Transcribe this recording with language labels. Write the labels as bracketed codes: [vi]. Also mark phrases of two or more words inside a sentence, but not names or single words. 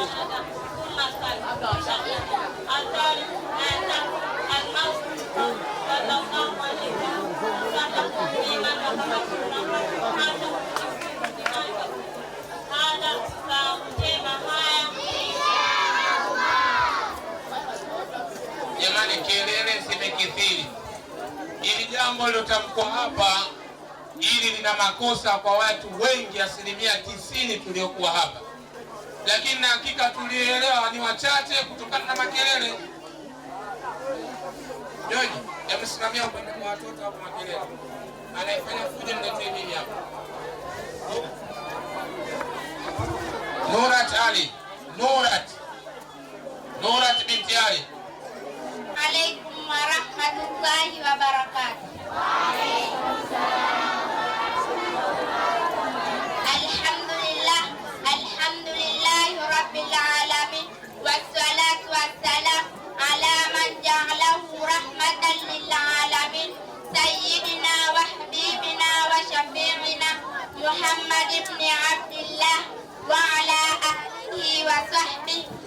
[ar] ثم الثالث الموت صلى الله عليه وسلم فيما هذا [sw] kusema haya. Jamani, kelele zimekithiri. Ili jambo lilotamkwa hapa ili lina makosa kwa watu wengi, 90% tuliokuwa hapa, lakini na hakika tulielewa ni wachache kutokana na makelele. Joji, hebu simamia upande kwa watoto hapo makelele. Anaifanya fujo niletee mimi hapa. Nurat Ali. Nurat binti Ali. [ar] عليكم ورحمة الله وبركاته. الحمد لله رب العالمين والصلاة والسلام على من جعله رحمة للعالمين سيدنا وحبيبنا وشفيعنا محمد بن عبد الله وعلى آله وصحبه